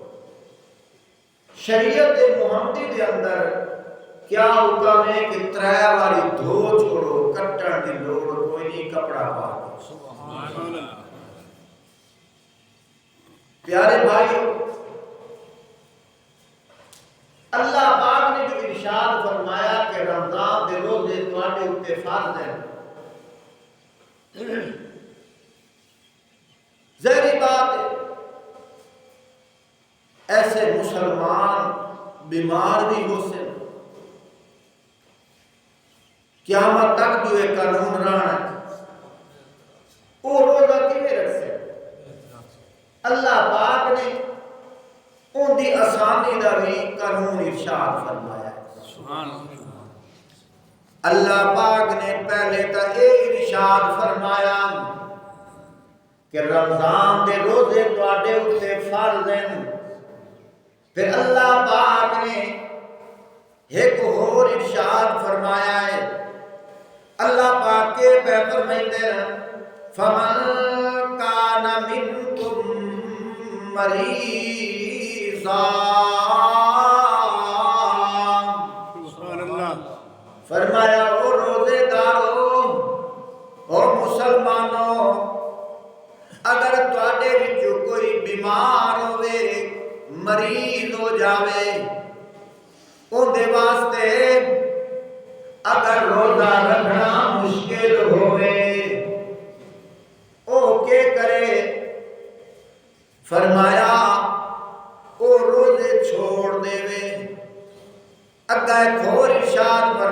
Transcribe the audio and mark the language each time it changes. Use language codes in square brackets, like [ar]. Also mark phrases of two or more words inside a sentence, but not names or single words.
[pa] شریعت محمدی دے اندر کیا حکم ہے کہ 3 باری دھو چھوڑو، کٹن دی لوڑ کوئی نہیں، کپڑا پاک۔ [ar] سبحان اللہ۔ [pa] پیارے بھائیو، اللہ پاک نے جو ارشاد فرمایا کہ رمضان دے روزے تواڈے اوتے فرض ہیں، ظاہری بات ہے ایسے مسلمان بیمار بھی ہو سے، قیامت تک جو ایک قانون رہنا ہے، وہ روزہ کیویں رکھ سے؟ اللہ پاک نے ان دی آسانی دا بھی قانون ارشاد فرمایا ہے۔ [ar] سبحان اللہ۔ [pa] اللہ پاک نے پہلے تا یہ ارشاد فرمایا کہ رمضان دے روزے تواڈے اوتے فرض ہیں، پھر اللہ پاک نے ایک اور ارشاد فرمایا ہے۔ [ur] اللہ پاک کے پیغمبر فرماتے ہیں [ar] فَمَن كَانَ مِنكُم مَّرِيضًا، [pa] فرمایا او روزے دارو، او مسلمان تواڈے وچوں کوئی بیمار ہوے مریض ہو جاوے اودے واسطے اگر روزہ رکھنا مشکل ہوئے او کے کرے فرمایا او روزے چھوڑ دے وے اگا ایک اور ارشاد